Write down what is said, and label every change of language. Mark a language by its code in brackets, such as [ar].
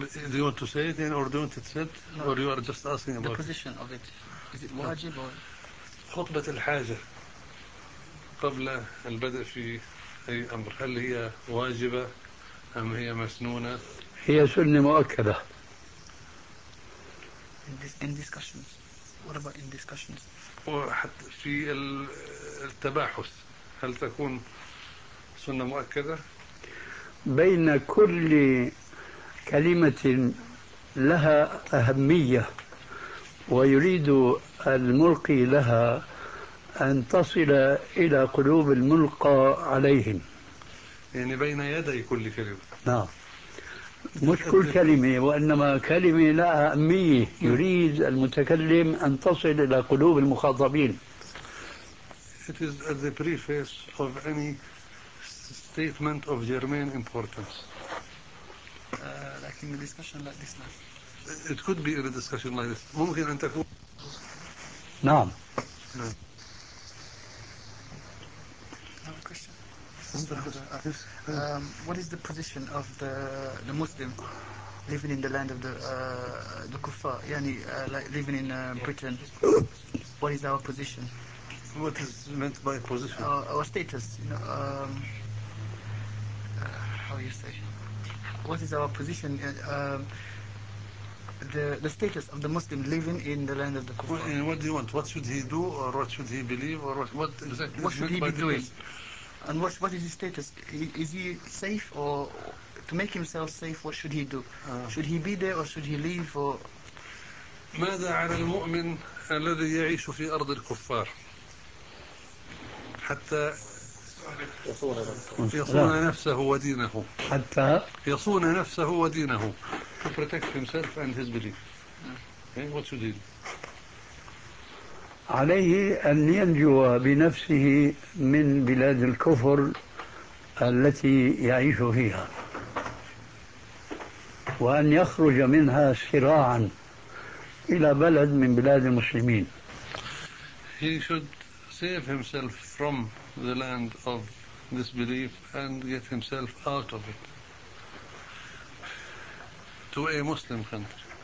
[en] Do you want to say it in or don't it said? No. Or you are just asking about the position of it? Is it wajib or? [ar] خطبة الحاجة قبل البدء في أي أمر، هل هي واجبة أم هي مسنونة؟ هي سنة مؤكدة. [en] In discussions. What about in discussions? [ar] وحتى في التباحث هل تكون سنة مؤكدة؟ بين كل كلمة لها أهمية ويريد الملقي لها أن تصل إلى قلوب الملقى عليهم، يعني بين يدي كل كلمة. نعم، مش كل كلمة وإنما كلمة لها أهمية يريد المتكلم أن تصل إلى قلوب المخاطبين. [en] It is at the preface of any statement of germane importance. [ar] لكن [en] discussion like this now. It could be in a discussion like this. [ar] ممكن أن تكون. نعم. [en] What is the position of the Muslim living in the land of the Kuffar, yani like living in Britain? What is our position? What is meant by position? Our status, you know, how you say? What is our position? The status of the Muslim living in the land of the Kuffar. Well, what do you want? What should he do, or what should he believe, or what exactly? What should he be doing? And what is his status? Is he safe, or to make himself safe, what should he do? Should he be there, or should he leave? Or [ar] ماذا على المؤمن الذي يعيش في أرض الكفار حتى يصون نفسه ودينه؟ حتى يصون نفسه ودينه. [en] To protect himself and his belief. Okay, what should he do? [ar] عليه أن ينجو بنفسه من بلاد الكفر التي يعيش فيها، وأن يخرج منها سراعا إلى بلد من بلاد المسلمين. [en] He should save himself from the land of this belief and get himself out of it to a Muslim country.